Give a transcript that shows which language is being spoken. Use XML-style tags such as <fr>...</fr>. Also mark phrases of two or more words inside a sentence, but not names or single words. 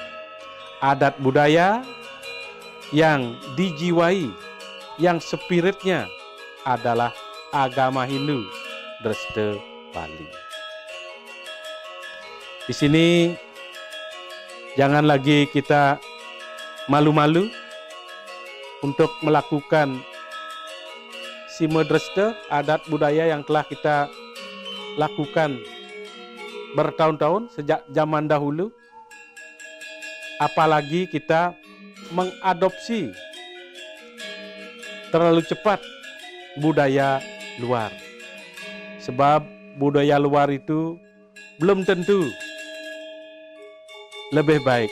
<id>Adat budaya yang dijiwai, yang spiritnya adalah agama Hindu, Dresta Bali. Di sini jangan lagi kita malu-malu untuk melakukan Sima Dresta, adat budaya yang telah kita lakukan bertahun-tahun sejak zaman dahulu. Apalagi kita mengadopsi terlalu cepat budaya luar. Sebab budaya luar itu belum tentu lebih baik.</id>